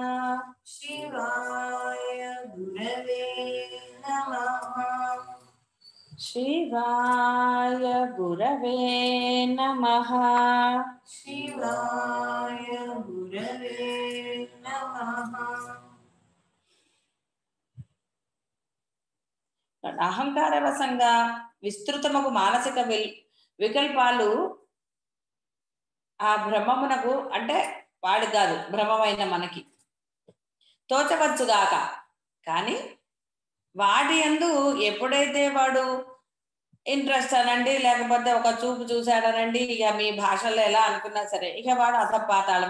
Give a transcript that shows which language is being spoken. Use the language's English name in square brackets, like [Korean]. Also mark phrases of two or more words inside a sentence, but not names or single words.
[Sanskrit] शिवाय गुरवे नमः। शिवाय गुरवे नमः। शिवाय गुरवे नमः। [Telugu] అహంకార రసంగా విస్తృతముకు మానసిక వికల్పాలు ఆ బ్రహ్మమునకు అంటే వాడు కాదు బ్రహ్మమైన మనకి తోచవచ్చుగాక, కానీ వాటి యందు ఎప్పుడైతే వాడు ఇంట్రెస్ట్ అనండి, లేకపోతే ఒక చూపు చూశాడనండి, ఇక మీ భాషల్లో ఎలా అనుకున్నా సరే ఇక వాడు అధపాతాళమే.